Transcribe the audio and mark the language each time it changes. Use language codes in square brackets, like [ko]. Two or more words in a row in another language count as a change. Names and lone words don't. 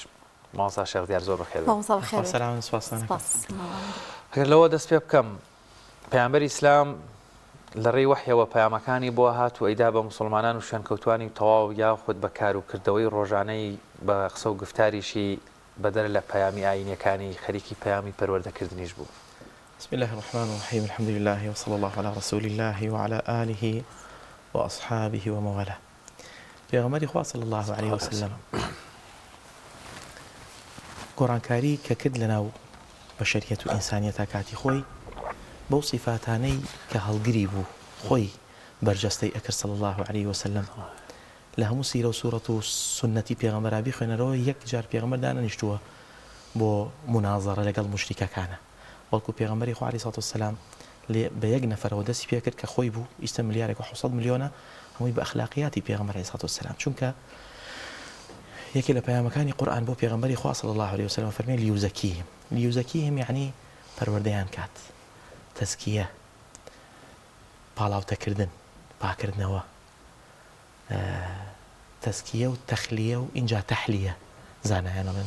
[ckb] مامۆستا شێخ دیار زۆر بەخێر. هەر لەوە دەست پێ بکەم، پەیامبەری ئیسلام لە ڕێی وحیەوە پەیامەکانی بۆ هات و ئەیدا بە مسلمانان و شوێنکەوتوانی تەواو یاخود بە کار و کردەوەی ڕۆژانەی بە قسە و گفتاریشی بەدەر لە پەیامی ئاینیەکانی خەریکی پەیامی پەروەردەکردنیش بوو. [ar] بسم الله الرحمن الرحيم الحمد لله وصلى الله على رسول الله وعلى آله وأصحابه وموالاه. [fa] پیغمبر خدا [ar] صلى الله عليه وسلم [ckb] گۆڕانکاری کە کرد لەناو بەشەریەت و ئینسانیەتە کاتی خۆی بەو صفاتانەی کە هەڵگری بوو خۆی بەرجەستەی ئەکرد صلى [ar] الله عليه وسلم [ckb] لە هەموو سیرە و سوورەت و سنەتی پێغەمبەرا بیخوێنەرەوە یەک جار پێغەمبەر دانەنیشتووە بۆ منازەڕە لەگەڵ موشریکەکانە، بەڵکو پێغەمبەری خوا [ar] عەلەیهی سەڵاتو وەسەلام [ckb] بە یەک نەفەرەوە دەستی پێ کرد کە خۆی بوو ئیسە ملیارێک و 600 ملیۆنە هەمووی بە ئەخلاقیاتی پێغەمبەر [ar] عەلەیهی سەڵاتو وەسەلام، [ckb] چونکە یەکێ لە پەیامەکانی قورئان بۆ پێغەمبەری خوا [ar] صلی الله عليه وسلم [ckb] فەرمێ لیوزەکیهم یعنی پەروەردەیان کات، تەزکیە، پاڵاوتەکردن، پاکردنەوە، تەزکیە و تەخلیە و ئینجا تەحلیە زانایانەڵێن.